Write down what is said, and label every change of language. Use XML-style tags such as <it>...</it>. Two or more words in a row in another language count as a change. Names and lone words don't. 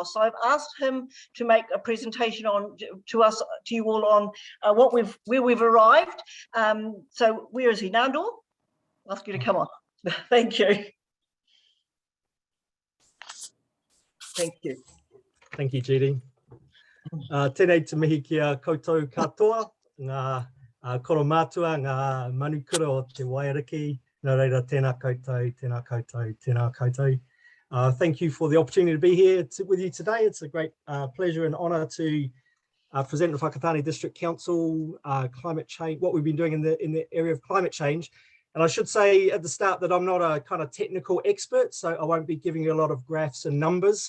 <en>So I've asked him to make a presentation to you all on where we've arrived. So where is he, Nandor? I'll ask you to come on. Thank you. Thank you. Thank you, Judy.</en> <mi>Tēnei te mihi kia koutou katoa, ngā koro mātua, ngā manukura o te Wairiki, nā reira tēnā koutou, tēnā koutou, tēnā koutou.</mi> <en>Thank you for the opportunity to be here with you today. It's a great pleasure and honour to present the Whakatane District Council climate change, what we've been doing in the area of climate change. And I should say at the start that I'm not a kind of technical expert, so I won't be giving you a lot of graphs and numbers.</en>